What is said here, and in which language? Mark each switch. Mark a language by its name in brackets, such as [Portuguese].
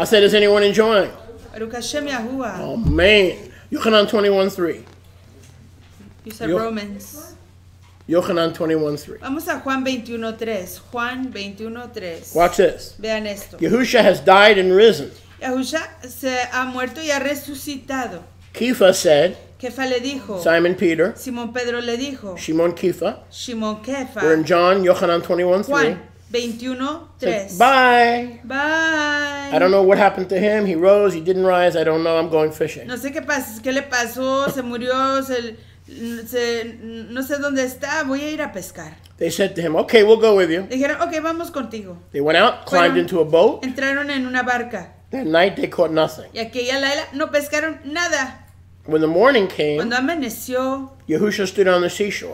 [English] I said, is anyone enjoying? [Hebrew] Baruch Hashem Yahuwah. [English] Oh, man. Yochanan 21:3. You said Yo- Romans. Yochanan 21:3. [Spanish] Vamos a Juan 21:3. Juan 21:3. [English] Watch this. [Spanish] Vean esto. [English] Yahusha has died and risen. [Spanish] Yahusha se ha muerto y ha resucitado. [English] Kefa said, [Spanish] Kefa le dijo. [English] Simon Peter, [Spanish] Simón Pedro le dijo. [English] Shimon Kefa. [Spanish] Shimon Kefa. [English] We're in John, Yochanan 21:3. [Spanish] Juan 21:3. [English] Bye. [Spanish] Bye. [English] I don't know what happened to him. He rose, he didn't rise. I don't know. I'm going fishing. [Spanish] No sé qué le pasó, se murió, no sé dónde está, voy a ir a pescar. [English] They said to him, okay, we'll go with you. [Spanish] Dijeron, ok, vamos contigo. [English] They went out, climbed into a boat. [Spanish] Entraron en una barca. [English] That night they caught nothing. [Spanish] Y aquella laila no pescaron nada. [English] When the morning came, [Spanish] Cuando amaneció, [English] Yahusha stood on the seashore.